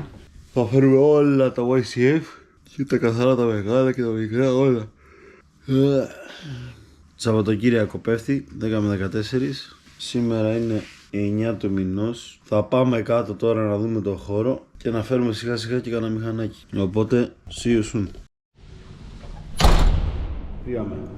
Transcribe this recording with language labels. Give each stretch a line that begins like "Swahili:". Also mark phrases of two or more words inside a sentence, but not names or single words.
Greek: Θα φέρουμε όλα τα YCF και τα καθαρά τα μεγάλα και τα μικρά όλα. Σαββατοκύριακο πέφτει, 10 με 14. Σήμερα είναι 9 του μηνός. Θα πάμε κάτω τώρα να δούμε το χώρο και να φέρουμε σιγά σιγά και κανένα μηχανάκι. Οπότε,
English: see you soon.
Greek: Πήγαμε.